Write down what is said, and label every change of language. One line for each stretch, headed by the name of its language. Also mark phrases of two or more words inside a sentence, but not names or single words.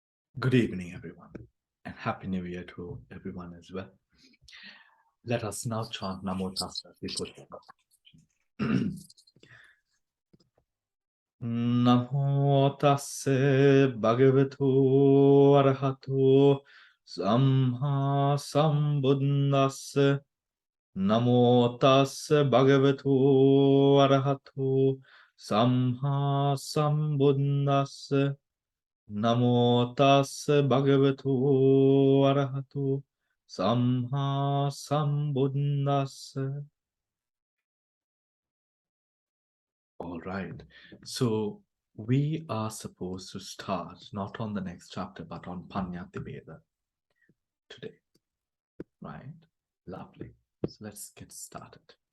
English: Good evening, everyone, and Happy New Year to everyone as well. Let us now chant Namo Tassa as we put
Pali: Namo Tassa Bhagavato Arahato Samma Sambuddhassa Namo Tassa Bhagavato Arahato Samma Sambuddhassa Namo tassa bhagavato arahato samma sambuddhassa.
English: All right. So we are supposed to start not on the next chapter, but on Panyatibheda today. Right? Lovely. So let's get started.